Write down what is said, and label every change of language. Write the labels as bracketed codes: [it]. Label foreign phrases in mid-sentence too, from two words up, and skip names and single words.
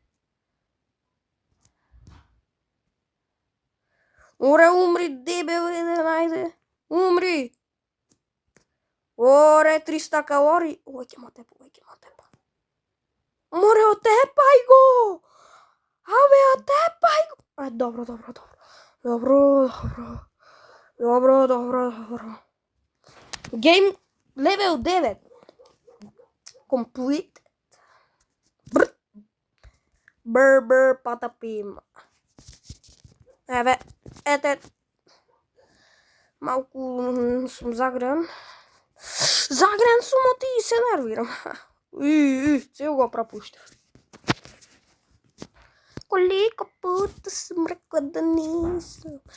[mk] Оре, умри, дебел еден, ајде. Умри. Оре, 300 калории. Ој, ќе ма тепа. Море, отепај го! Абе, отепај го! Добро. [en] Game level 9. Complete. Brr, patapim. [mk] Еве, ете. Малку сум загрен. Загрен сум оти и се нервирам. Цел го пропуштив. [sr] Колико пута сум рекла да нисам.